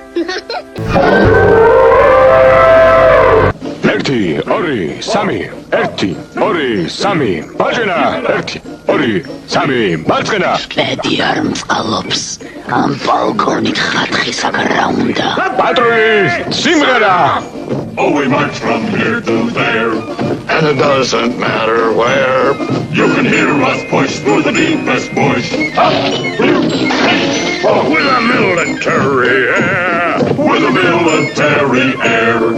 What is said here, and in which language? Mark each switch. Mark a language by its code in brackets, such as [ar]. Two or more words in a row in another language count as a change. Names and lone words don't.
[ka] ერთი, ორი, სამი, ერთი, ორი, სამი, მარჯვენა, ერთი, ორი, სამი, მარცხენა. ბედი არ მწყალობს. ამ ბალკონით ხათხისაკ რა უნდა? პატრული, სიმღერა! [en] Oh, we march from here to there, and it doesn't matter where. You can hear us push through the deepest bush. Up, with a military air, with a military air.